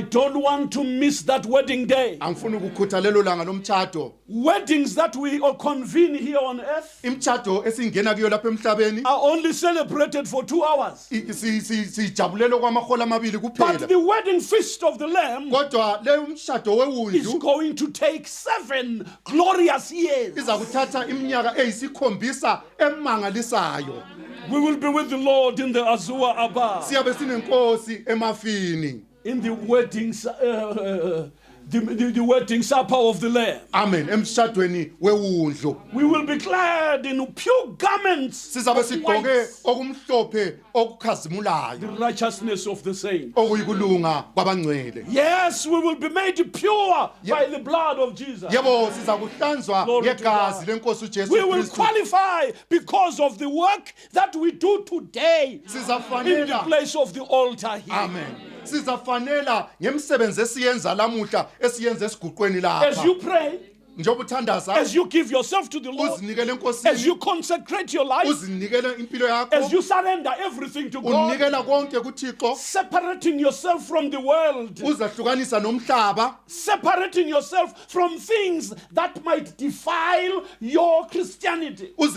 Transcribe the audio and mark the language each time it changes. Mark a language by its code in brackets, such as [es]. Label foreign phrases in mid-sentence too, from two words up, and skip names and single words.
[en] don't want to miss that wedding day. Weddings that we all convene here on earth are only celebrated for 2 hours. But the wedding feast of the Lamb is going to take 7 glorious years. We will be with the Lord in the Azua Abba. [nd] Siyabe sinenkosi emafini. [en] In the wedding, the wedding supper of the Lamb. [nd] Amen. Emshadweni wewundlo. [en] We will be clad in pure garments. [nd] Sizabe sigqoke okumhlophe okukhazimulayo. [en] The righteousness of the saints. [nd] Okuyikulunga kwabangcwele. [en] Yes, we will be made pure by the blood of Jesus. [nd] Yebo sizakuhlanzwa ngegazi lenkosi uJesu Kristu. [en] We will qualify because of the work that we do today in the place of the altar here. Amen. [nd] Sizafanela ngemsebenzi esiyenza lamuhla esiyenza esiguqweni lapha. [en] As you pray, as you give yourself to the Lord, as you consecrate your life, as you surrender everything to God, separating yourself from the world, separating yourself from things that might defile your Christianity.